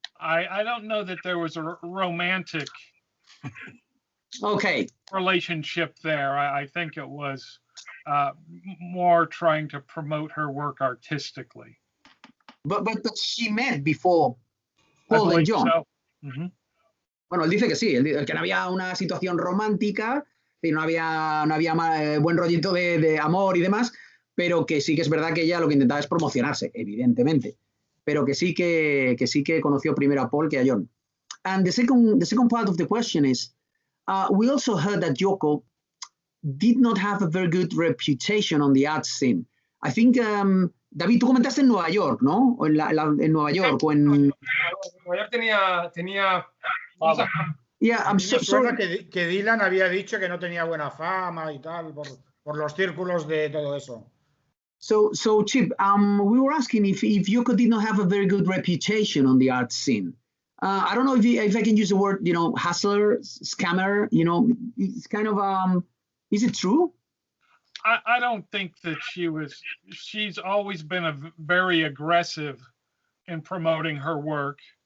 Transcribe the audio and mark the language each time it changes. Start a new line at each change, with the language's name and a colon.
English: I don't know that there was a romantic relationship there. I think it was more trying to promote her work artistically. But she met before Paul and John. So. Mm-hmm.
Spanish: Bueno, él dice que sí, que no había una situación romántica, que no había buen rollito de amor y demás, pero que sí que es verdad que ella lo que intentaba es promocionarse, evidentemente, pero que sí que conoció primero a Paul que a John.
English: And the second part of the question is, we also heard that Yoko did not have a very good reputation on the art scene. I think,
Spanish: David, tú comentaste en Nueva York, ¿no? O en Nueva York o en... Nueva York tenía...
English: Yeah, I'm sorry.
Spanish: Que Dylan había dicho que no tenía buena fama y tal, por los círculos de todo eso.
English: So Chip, we were asking if Yoko did not have a very good reputation on the art scene. I don't know if I can use the word, hustler, scammer, it's kind of, is it true? I don't think that she's always been very aggressive in promoting her work.